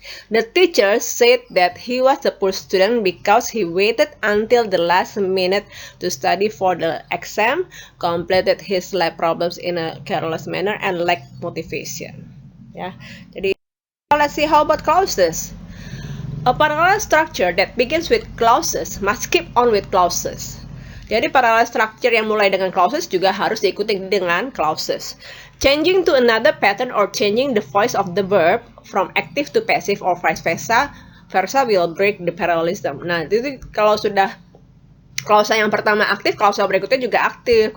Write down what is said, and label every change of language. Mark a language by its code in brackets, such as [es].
[en] The teacher said that he was a poor student because he waited until the last minute to study for the exam, completed his lab problems in a careless manner, and lacked motivation. [id] Ya, jadi [en] let's see how about clauses. A parallel structure that begins with clauses must keep on with clauses. [id] Jadi parallel structure yang mulai dengan clauses juga harus diikuti dengan clauses. [en] Changing to another pattern or changing the voice of the verb from active to passive or vice versa versa will break the parallelism. [id] Nah, itu kalau sudah klausa yang pertama aktif, klausa berikutnya juga aktif.